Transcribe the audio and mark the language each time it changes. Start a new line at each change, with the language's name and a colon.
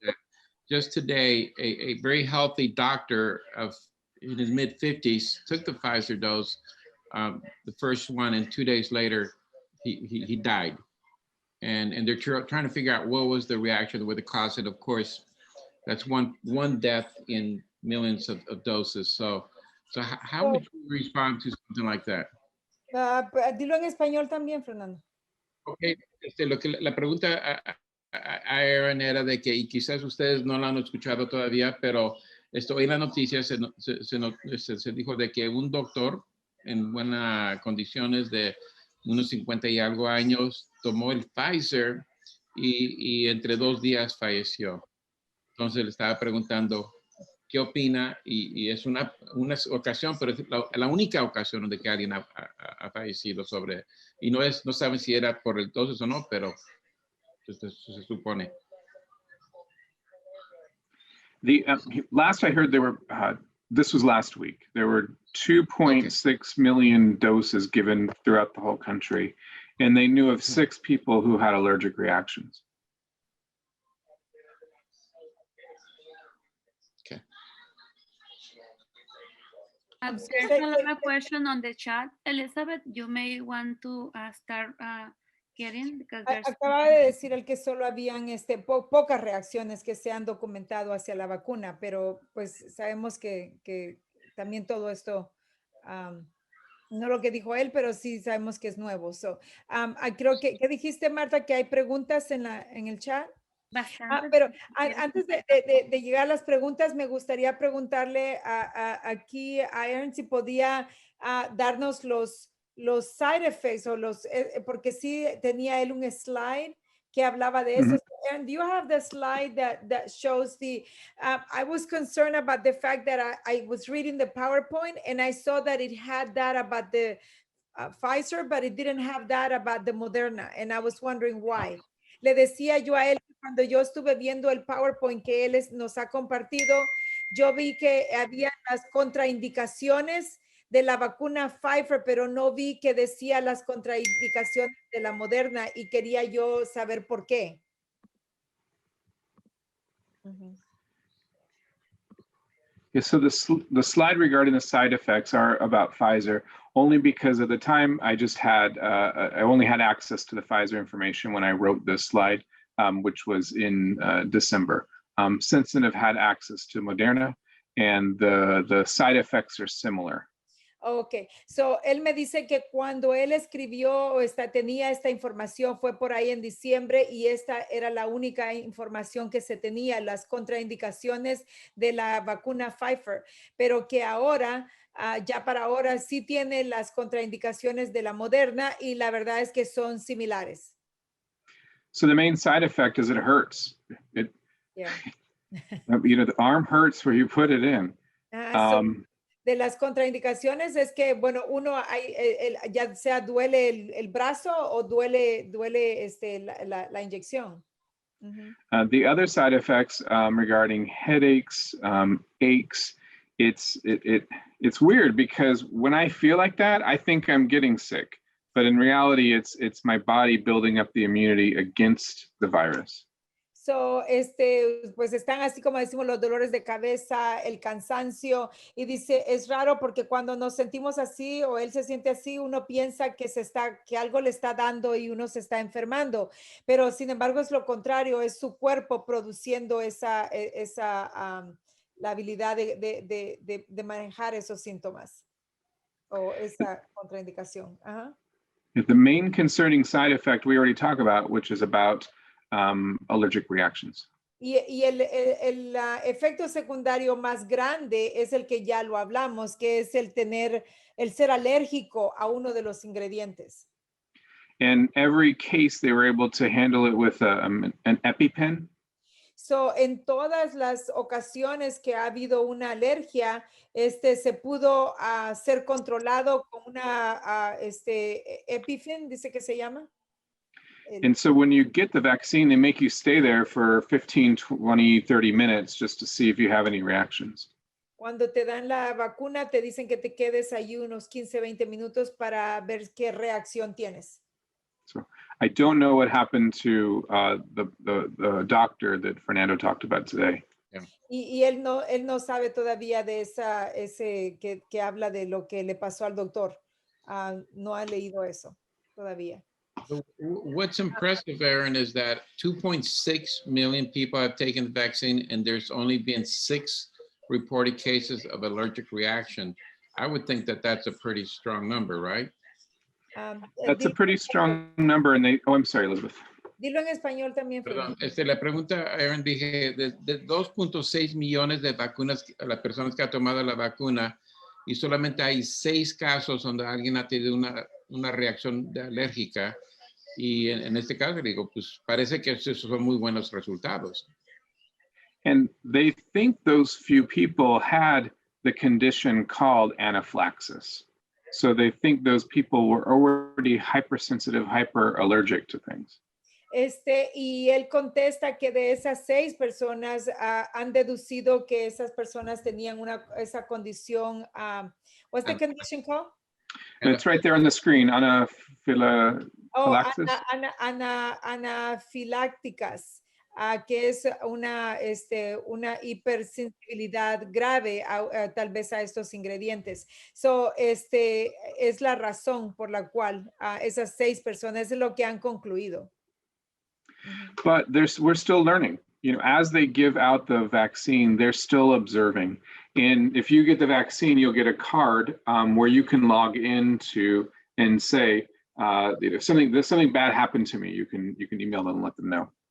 English: That just today, a very healthy doctor in his mid-50s took the Pfizer dose, the first one, and 2 days later, he died. And they're trying to figure out what was the reaction, what the cause, and of course, that's one death in millions of doses. So how would you respond to something like that?
Spanish: Dilo en español también, Fernando. Okay, la pregunta a Aaron era de que, y quizás ustedes no la han escuchado todavía, pero hoy en las noticias se dijo de que un doctor en buenas condiciones de unos 50 y algo años tomó el Pfizer y entre 2 días falleció. Entonces le estaba preguntando qué opina, y es una ocasión, pero es la única ocasión donde que alguien ha fallecido y no saben si era por el dosis o no, pero se supone.
English: Last I heard, this was last week, there were 2.6 million doses given throughout the whole country, and they knew of 6 people who had allergic reactions. There's another question on the chat. Elizabeth, you may want to start Gideon? Because there's
Spanish: Acaba de decir el que solo habían pocas reacciones que se han documentado hacia la vacuna, pero pues sabemos que también todo esto, no lo que dijo él, pero sí sabemos que es nuevo. So, creo que, ¿qué dijiste, Marta? Que hay preguntas en el chat. bastante. Pero antes de llegar a las preguntas, me gustaría preguntarle aquí a Aaron si podía darnos los side effects o porque sí tenía él un slide que hablaba de eso.
English: Aaron, do you have the slide that shows I was concerned about the fact that I was reading the PowerPoint and I saw that it had that about the Pfizer, but it didn't have that about the Moderna, and I was wondering why.
Spanish: Le decía yo a él cuando yo estuve viendo el PowerPoint que él nos ha compartido, yo vi que había las contraindicaciones de la vacuna Pfizer, pero no vi que decía las contraindicaciones de la Moderna y quería yo saber por qué.
English: Yeah, so the slide regarding the side effects are about Pfizer, only because at the time I just had, I only had access to the Pfizer information when I wrote this slide, which was in December. Since then I've had access to Moderna, and the side effects are similar.
Spanish: Ok, so él me dice que cuando él escribió tenía esta información fue por ahí en diciembre y esta era la única información que se tenía, las contraindicaciones de la vacuna Pfizer, pero que ahora, ya para ahora sí tiene las contraindicaciones de la Moderna y la verdad es que son similares.
English: So the main side effect is it hurts. Yeah. You know, the arm hurts where you put it in.
Spanish: De las contraindicaciones es que, bueno, uno ya sea duele el brazo o duele la inyección.
English: The other side effects regarding headaches, aches, it's weird because when I feel like that, I think I'm getting sick, but in reality, it's my body building up the immunity against the virus.
Spanish: So, pues están así como decimos los dolores de cabeza, el cansancio, y dice, es raro porque cuando nos sentimos así o él se siente así, uno piensa que algo le está dando y uno se está enfermando, pero sin embargo es lo contrario, es su cuerpo produciendo la habilidad de manejar esos síntomas o esa contraindicación.
English: The main concerning side effect we already talked about, which is about allergic reactions.
Spanish: Y el efecto secundario más grande es el que ya lo hablamos, que es el ser alérgico a uno de los ingredientes.
English: In every case, they were able to handle it with an EpiPen.
Spanish: So, en todas las ocasiones que ha habido una alergia, se pudo ser controlado con una EpiPen, dice que se llama.
English: And so when you get the vaccine, they make you stay there for 15, 20, 30 minutes just to see if you have any reactions.
Spanish: Cuando te dan la vacuna, te dicen que te quedes ahí unos 15, 20 minutos para ver qué reacción tienes.
English: So I don't know what happened to the doctor that Fernando talked about today. Yeah.
Spanish: Y él no sabe todavía de ese que habla de lo que le pasó al doctor. No ha leído eso todavía.
English: What's impressive, Aaron, is that 2.6 million people have taken the vaccine and there's only been 6 reported cases of allergic reaction. I would think that that's a pretty strong number, right? That's a pretty strong number. And I'm sorry, Elizabeth. Dilo en español también.
Spanish: Perdón, la pregunta, Aaron, dije, de 2.6 millones de vacunas, las personas que han tomado la vacuna, y solamente hay 6 casos donde alguien ha tenido una reacción alérgica. Y en este caso, digo, pues parece que esos son muy buenos resultados.
English: And they think those few people had the condition called anaphylaxis. So they think those people were already hypersensitive, hyperallergic to things.
Spanish: Y él contesta que de esas 6 personas han deducido que esas personas tenían esa condición.
English: What's the condition called? It's right there on the screen, anaphylaxis.
Spanish: Anafilácticas. que es una hipersensibilidad grave tal vez a estos ingredientes. So, es la razón por la cual esas 6 personas es lo que han concluido.
English: But we're still learning. You know, as they give out the vaccine, they're still observing. And if you get the vaccine, you'll get a card where you can log into and say, you know, something bad happened to me. You can email them and let them know.